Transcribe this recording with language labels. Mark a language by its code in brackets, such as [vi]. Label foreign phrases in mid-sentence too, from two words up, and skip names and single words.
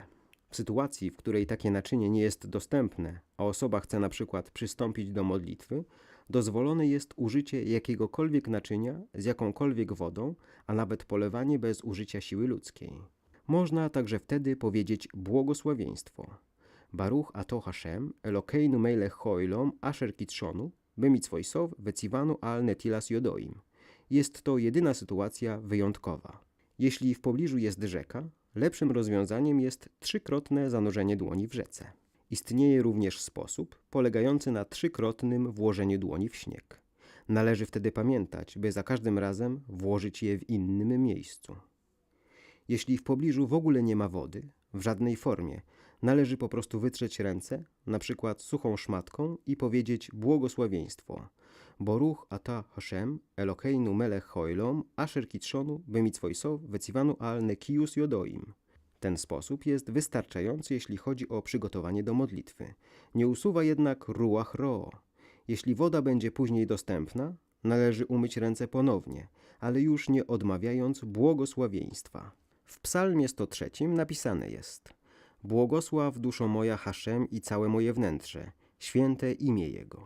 [pl] W sytuacji, w której takie naczynie nie jest dostępne, a osoba chce na przykład przystąpić do modlitwy, dozwolone jest użycie jakiegokolwiek naczynia z jakąkolwiek wodą, a nawet polewanie bez użycia siły ludzkiej. Można także wtedy powiedzieć błogosławieństwo. [he] ברוך אתה השם, אלוקינו מלך העולם, אשר קדשנו, במצוותיו וצונו על נטילת ידיים. [pl] Jest to jedyna sytuacja wyjątkowa. Jeśli w pobliżu jest rzeka, lepszym rozwiązaniem jest 3-krotne zanurzenie dłoni w rzece. Istnieje również sposób polegający na 3-krotnym włożeniu dłoni w śnieg. Należy wtedy pamiętać, by za każdym razem włożyć je w innym miejscu. Jeśli w pobliżu w ogóle nie ma wody, w żadnej formie, należy po prostu wytrzeć ręce, na przykład suchą szmatką i powiedzieć błogosławieństwo. [he] ברוך אתה השם, אלוקינו מלך העולם, אשר קדשנו, במצוותיו, וצונו על נקיות ידיים. [pl] Ten sposób jest wystarczający, jeśli chodzi o przygotowanie do modlitwy. Nie usuwa jednak [he] רוח רעה. [pl] Jeśli woda będzie później dostępna, należy umyć ręce ponownie, ale już nie odmawiając błogosławieństwa. W psalmie 103 napisane jest: Błogosław duszo moja Hashem i całe moje wnętrze, święte imię Jego.